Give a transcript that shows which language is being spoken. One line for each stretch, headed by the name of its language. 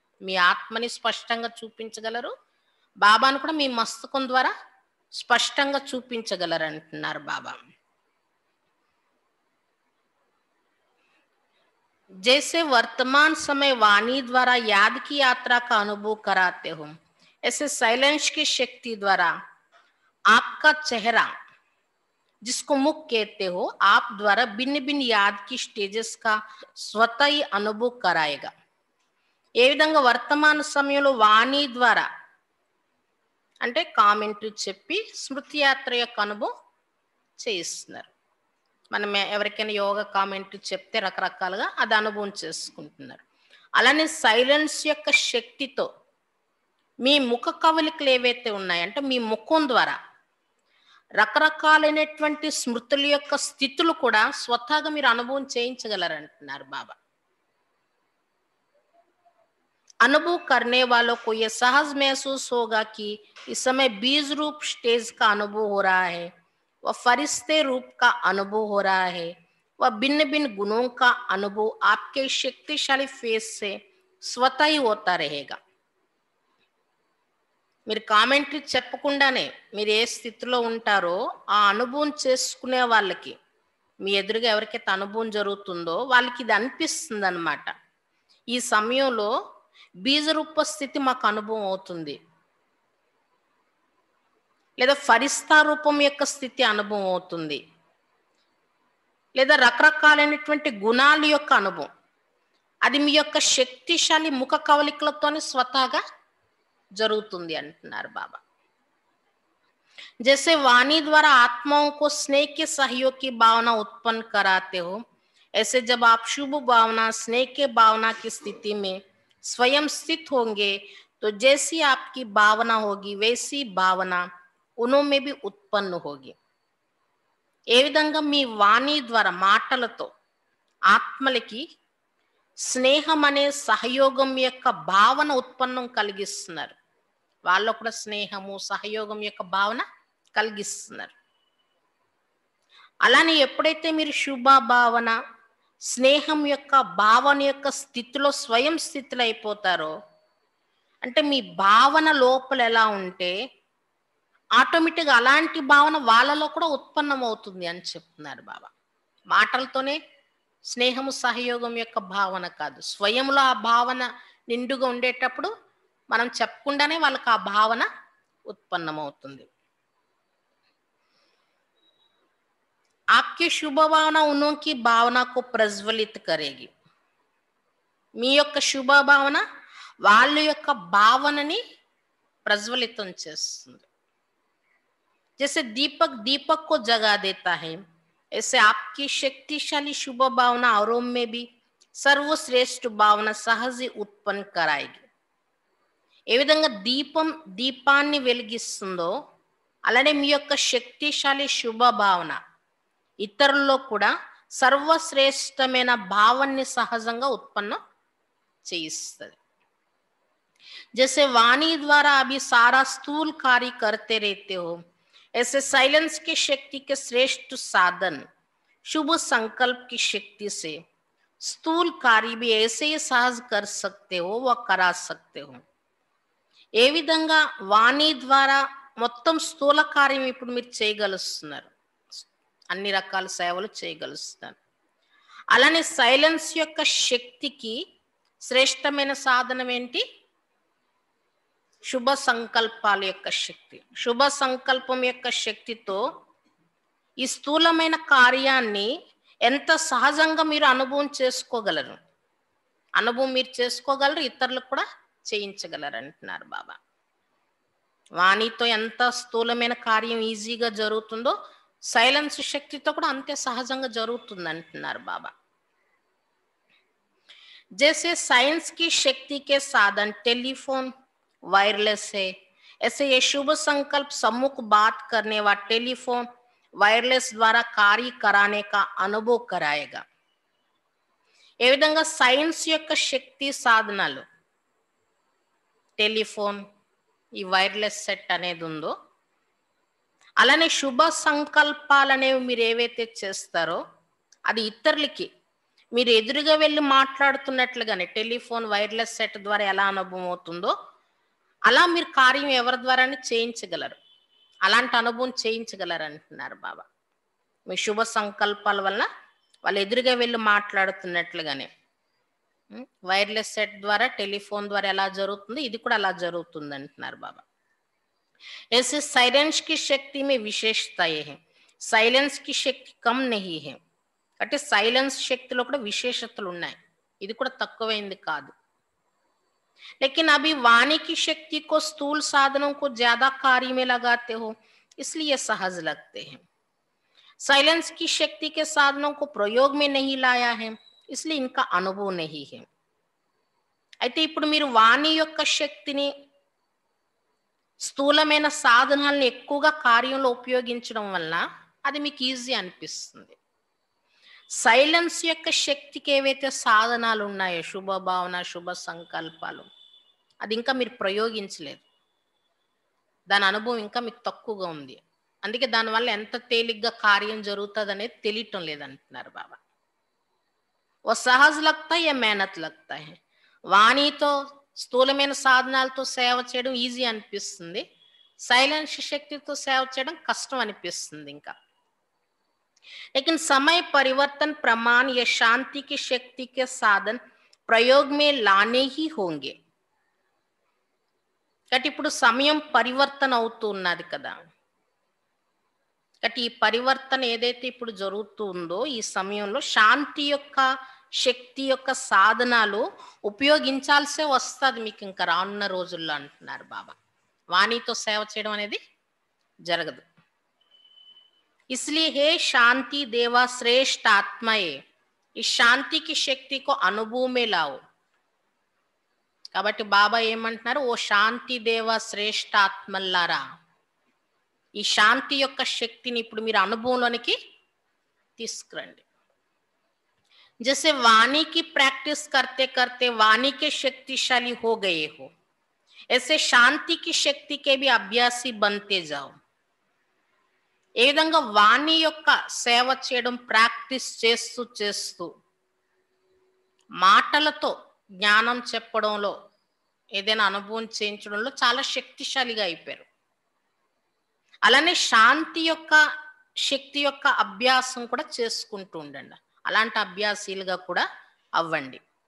Telugu: మీ ఆత్మని స్పష్టంగా చూపించగలరు, బాబాను కూడా మీ మస్తకం ద్వారా స్పష్టంగా చూపించగలరు అంటున్నారు బాబా.
Hindi: जैसे वर्तमान समय वाणी द्वारा याद की यात्रा का अनुभव कराते हो, ऐसे साइलेंस की शक्ति द्वारा आपका चेहरा, जिसको मुख कहते हो, आप द्वारा भिन्न भिन्न याद की स्टेजेस का स्वतः ही अनुभव कराएगा.
Telugu: ఏ విధంగా వర్తమాన సమయంలో వాణి ద్వారా అంటే కామెంటరీ చెప్పి స్మృతి యాత్ర యొక్క అనుభవం చేయిస్తున్నారు. మనం ఎవరికైనా యోగా కామెంటరీ చెప్తే రకరకాలుగా అది అనుభవం చేసుకుంటున్నారు. అలానే సైలెన్స్ యొక్క శక్తితో మీ ముఖ కవలికలు ఏవైతే ఉన్నాయంటే మీ ముఖం ద్వారా రకరకాలైనటువంటి స్మృతుల యొక్క స్థితులు కూడా స్వతహాగా మీరు అనుభవం చేయించగలరంటున్నారు బాబా.
Hindi: अनुभव करने वालों को यह सहज महसूस होगा कि इस समय बीज रूप स्टेज का अनुभव हो रहा है, वह फरिश्ते रूप का अनुभव हो रहा है, वह भिन्न भिन्न गुणों का अनुभव आपके शक्तिशाली फेस से स्वतः ही होता रहेगा.
Telugu: మీరు కామెంటరీ చెప్పకుండానే మీరు ఏ స్థితిలో ఉంటారో ఆ అనుభవం చేసుకునే వాళ్ళకి, మీ ఎదురుగా ఎవరికైతే అనుభవం జరుగుతుందో వాళ్ళకి ఇది అనిపిస్తుంది అన్నమాట. ఈ సమయంలో బీజరూప స్థితి మాకు అనుభవం అవుతుంది, లేదా ఫరిస్తా రూపం యొక్క స్థితి అనుభవం అవుతుంది, లేదా రకరకాలైనటువంటి గుణాల యొక్క అనుభవం, అది మీ యొక్క శక్తిశాలి ముఖ కవలికలతోనే స్వతహాగా జరుగుతుంది అంటున్నారు బాబా.
Hindi: जैसे वाणी द्वारा आत्माओं को स्नेह के सहयोग की भावना उत्पन्न कराते हो, ऐसे जब आप शुभ भावना, स्नेह के भावना की स्थिति में स्वयं स्थित होंगे तो जैसी आपकी भावना होगी वैसी भावना उनमें भी उत्पन्न होगी.
Telugu: ఏ విధంగా మీ వాణి ద్వారా మాటలతో ఆత్మలకి స్నేహం అనే సహయోగం యొక్క భావన ఉత్పన్నం కలిగిస్తున్నారు, వాళ్ళు కూడా స్నేహము సహయోగం యొక్క భావన కలిగిస్తున్నారు. అలానే ఎప్పుడైతే మీరు శుభ భావన, స్నేహం యొక్క భావన యొక్క స్థితిలో స్వయం స్థితిలో అయిపోతారో, అంటే మీ భావన లోపల ఎలా ఉంటే ఆటోమేటిక్గా అలాంటి భావన వాళ్ళలో కూడా ఉత్పన్నం అవుతుంది అని చెప్తున్నారు బాబా. మాటలతోనే స్నేహము సహయోగం యొక్క భావన కాదు, స్వయంలో ఆ భావన నిండుగా ఉండేటప్పుడు మనం చెప్పకుండానే వాళ్ళకి ఆ భావన ఉత్పన్నమవుతుంది.
Hindi: आपकी शुभ भावना उन्हों की भावना को प्रज्वलित करेगी.
Telugu: మీ యొక్క శుభ భావన వాళ్ళ యొక్క భావనని ప్రజ్వలితం చేస్తుంది.
Hindi: जैसे दीपक दीपक को जगा देता है, ऐसे आपकी शक्तिशाली शुभ भावना औरों में भी सर्वश्रेष्ठ भावना सहज ही उत्पन्न कराएगी.
Telugu: ఏ విధంగా దీపం దీపాన్ని వెలిగిస్తుందో అలానే మీ యొక్క శక్తిశాలి శుభ భావన ఇతరుల్లో కూడా సర్వశ్రేష్టమైన భావాన్ని సహజంగా ఉత్పన్నం చేయిస్తుంది.
Hindi: जैसे वाणी द्वारा अभी सारा स्थूल कार्य करते रहते हो, ऐसे साइलेंस की शक्ति के श्रेष्ठ साधन शुभ संकल्प की शक्ति से స్థూల్ कार्य भी ऐसे ही सहज कर सकते हो व करा सकते हो.
Telugu: ఏ విధంగా వాణి ద్వారా మొత్తం స్థూల కార్యం ఇప్పుడు మీరు చేయగలుస్తున్నారు, అన్ని రకాల సేవలు చేయగలుస్తున్నారు. అలానే సైలెన్స్ యొక్క శక్తికి శ్రేష్టమైన సాధనం ఏంటి? శుభ సంకల్పాల యొక్క శక్తి. శుభ సంకల్పం యొక్క శక్తితో ఈ స్థూలమైన కార్యాన్ని ఎంత సహజంగా మీరు అనుభవం చేసుకోగలరు, అనుభవం మీరు చేసుకోగలరు, ఇతరులకు కూడా చేయించగలరు అంటున్నారు బాబా. వాణితో ఎంత స్థూలమైన కార్యం ఈజీగా జరుగుతుందో సైలెన్స్ శక్తితో కూడా అంతే సహజంగా జరుగుతుంది అంటున్నారు బాబా.
Hindi: जैसे साइंस की शक्ति के साधन टेलीफोन वायरलेस है, ऐसे ये शुभ संकल्प सम्मुख बात करने व टेलीफोन वायरलेस द्वारा कार्य कराने का अनुभव कराएगा.
Telugu: ఏ విధంగా సైన్స్ యొక్క శక్తి సాధనాలు టెలిఫోన్, ఈ వైర్లెస్ సెట్ అనేది ఉందో, అలానే శుభ సంకల్పాలు అనేవి మీరు ఏవైతే చేస్తారో అది ఇతరులకి మీరు ఎదురుగా వెళ్ళి మాట్లాడుతున్నట్లుగానే టెలిఫోన్ వైర్లెస్ సెట్ ద్వారా ఎలా అనుభవం అవుతుందో అలా మీరు కార్యం ఎవరి ద్వారానే చేయించగలరు, అలాంటి అనుభవం చేయించగలరు అంటున్నారు బాబా. మీ శుభ సంకల్పాల వల్ల వాళ్ళు ఎదురుగా వెళ్ళి మాట్లాడుతున్నట్లుగానే వైర్లెస్ సెట్ ద్వారా టెలిఫోన్ ద్వారా ఎలా జరుగుతుందో ఇది కూడా అలా జరుగుతుంది అంటున్నారు బాబా.
Hindi: ऐसे साइलेंस की शक्ति में विशेषताएं हैं, साइलेंस की शक्ति कम नहीं है.
Telugu: అంటే సైలెన్స్ శక్తిలో కూడా విశేషతలు ఉన్నాయి, ఇది కూడా తక్కువైంది కాదు.
Hindi: लेकिन अभी वाणी की शक्ति को स्थूल साधनों को ज्यादा कार्य में लगाते हो इसलिए सहज लगते हैं. साइलेंस की शक्ति के साधनों को प्रयोग में नहीं लाया है इसलिए इनका अनुभव नहीं है.
Telugu: అయితే ఇప్పుడు మీరు వాణి యొక్క శక్తిని స్థూలమైన సాధనాలను ఎక్కువగా కార్యంలో ఉపయోగించడం వల్ల అది మీకు ఈజీ అనిపిస్తుంది. సైలెన్స్ యొక్క శక్తికి ఏవైతే సాధనాలు ఉన్నాయో శుభ భావన శుభ సంకల్పాలు అది ఇంకా మీరు ప్రయోగించలేదు, దాని అనుభవం ఇంకా మీకు తక్కువగా ఉంది, అందుకే దానివల్ల ఎంత తేలిగ్గా కార్యం జరుగుతుంది అనేది తెలియటం లేదంటున్నారు బాబా.
Hindi: ఓ సహజ్ లగ్తా యా మేహనత్ లగ్తా హై.
Telugu: వాణితో స్థూలమైన సాధనాలతో సేవ చేయడం ఈజీ అనిపిస్తుంది, సైలెన్స్ శక్తితో సేవ చేయడం కష్టం అనిపిస్తుంది ఇంకా.
Hindi: लेकिन समय परिवर्तन प्रमाण या शांति की शक्ति के साधन प्रयोग में लाने ही होंगे.
Telugu: కాబట్టి ఇప్పుడు సమయం పరివర్తన అవుతూ ఉన్నది కదా, కాబట్టి ఈ పరివర్తన ఏదైతే ఇప్పుడు జరుగుతుందో ఈ సమయంలో శాంతి యొక్క శక్తి యొక్క సాధనాలు ఉపయోగించాల్సే వస్తుంది మీకు ఇంకా రానున్న రోజుల్లో అంటున్నారు బాబా. వాణితో సేవ చేయడం అనేది జరగదు.
Hindi: इसलिए हे शांति देवा श्रेष्ठ आत्माए, इस शांति की शक्ति को अनुभव में लाओ.
Telugu: కాబట్టి బాబా ఏమంటున్నారు, ఓ శాంతి దేవ శ్రేష్ఠ ఆత్మల్లారా ఈ శాంతి యొక్క శక్తిని ఇప్పుడు మీరు అనుభవంలోనికి తీసుకురండి.
Hindi: जैसे वाणी की प्रैक्टिस करते करते वाणी के शक्तिशाली हो गए हो, ऐसे शांति की शक्ति के भी अभ्यासी बनते जाओ.
Telugu: ఏ విధంగా వాణి యొక్క సేవ చేయడం ప్రాక్టీస్ చేస్తూ చేస్తూ మాటలతో జ్ఞానం చెప్పడంలో ఏదైనా అనుభవం చేయించడంలో చాలా శక్తిశాలిగా అయిపోయారు, అలానే శాంతి యొక్క శక్తి యొక్క అభ్యాసం కూడా చేసుకుంటూ ఉండండి, అలాంటి అభ్యాసీలుగా కూడా అవ్వండి.